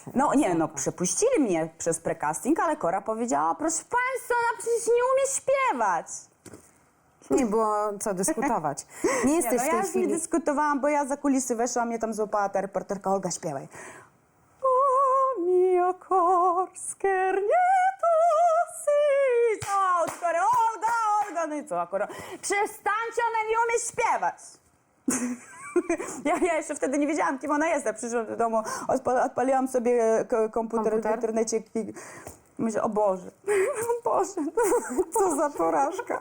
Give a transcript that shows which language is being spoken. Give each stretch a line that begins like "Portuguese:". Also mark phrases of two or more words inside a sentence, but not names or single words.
Polish: No nie, no przepuścili mnie przez precasting, ale Kora powiedziała: proszę państwa, ona przecież nie umie śpiewać. Nie było co dyskutować. Nie jesteś no, w tej ja chwili... nie dyskutowałam, bo ja za kulisy weszłam, mnie tam złapała ta reporterka: Olga, śpiewaj.
Italian: O mio cor schernieto si.
Polish: O, Olga, no i co akurat? Przestańcie, ona nie umie śpiewać. Ja jeszcze wtedy nie wiedziałam, kim ona jest. Ja przyszłam do domu, odpaliłam sobie komputer w internecie i myślę: o Boże, co za porażka.